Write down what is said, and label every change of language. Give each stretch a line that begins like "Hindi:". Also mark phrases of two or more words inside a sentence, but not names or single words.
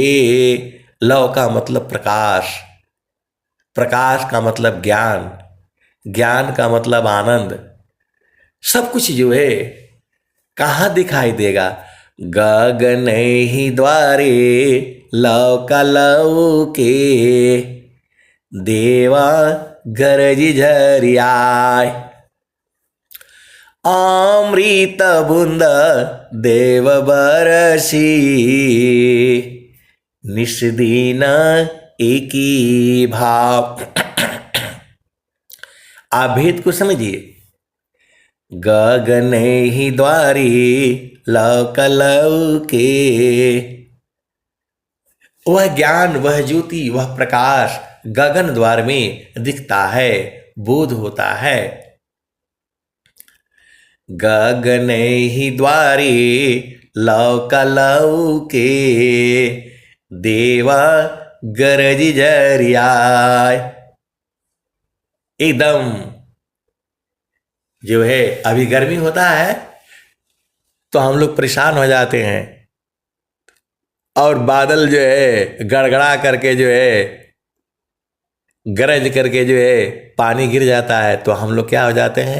Hindi: लौ का मतलब प्रकाश, प्रकाश का मतलब ज्ञान, ज्ञान का मतलब आनंद। सब कुछ जो है कहाँ दिखाई देगा? गगन ही द्वारे लौ का लौ के, देवा गरज झरियाय। अमृत बूंद देव बरसी, निष्दीन एकी भाव। आप भेद को समझिए। गगन ही द्वारी लौक लौके, वह ज्ञान, वह ज्योति, वह प्रकाश गगन द्वार में दिखता है, बोध होता है। गगन ही द्वारी लौक लौके, देवा गरज झरियाय। एकदम जो है अभी गर्मी होता है तो हम लोग परेशान हो जाते हैं, और बादल जो है गड़गड़ा करके जो है गरज करके जो है पानी गिर जाता है, तो हम लोग क्या हो जाते हैं?